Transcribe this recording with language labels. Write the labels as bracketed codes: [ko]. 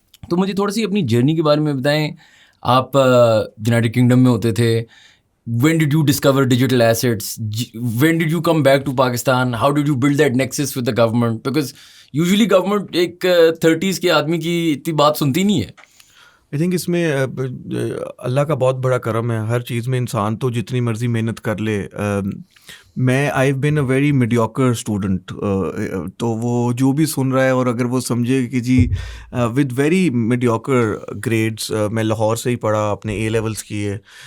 [ur] تو مجھے تھوڑا سی اپنی جرنی کے بارے میں بتائیں. آپ یونائٹڈ کنگڈم میں ہوتے تھے. [en] When did you discover digital assets? When did you come back to Pakistan? How did you build that nexus with the government? Because usually government [ur] ایک 30s کے آدمی کی اتنی بات سنتی نہیں ہے. آئی تھنک اس میں اللہ کا بہت بڑا کرم ہے. ہر چیز میں انسان تو جتنی مرضی محنت کر لے. میں [en] I have been a very mediocre student, [ur] تو وہ جو بھی سن رہا ہے اور اگر وہ سمجھے کہ جی [en] with very mediocre grades, [ur] میں لاہور سے ہی پڑھا, اپنے A levels کیے.